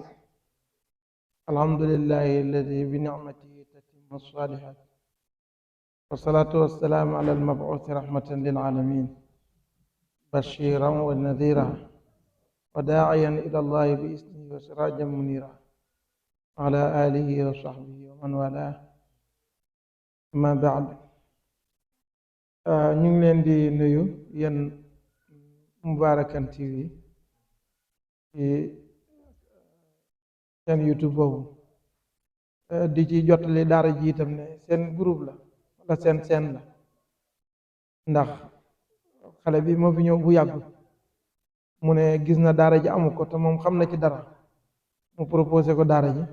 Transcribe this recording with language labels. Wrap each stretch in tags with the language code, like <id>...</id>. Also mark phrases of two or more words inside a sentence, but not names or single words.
<ar>الحمد لله الذي بنعمته تتم الصالحات، والصلاة والسلام على المبعوث رحمة للعالمين، بشيرا ونذيرا وداعيا إلى الله بإذنه وسراجا منيرا، على آله وصحبه ومن والاه. أما بعد،</ar> <wo>ñu ngi leen di nuyu yéen Mubarakan TV ci seen YouTube boobu, di ci jottali daara ji itam ne seen groupe la wala seen la, ndax xale bi moo fi ñëw bu yàgg mu ne gis na daara ji amu ko te moom xam na ci dara, mu proposé ko daara ji.</wo>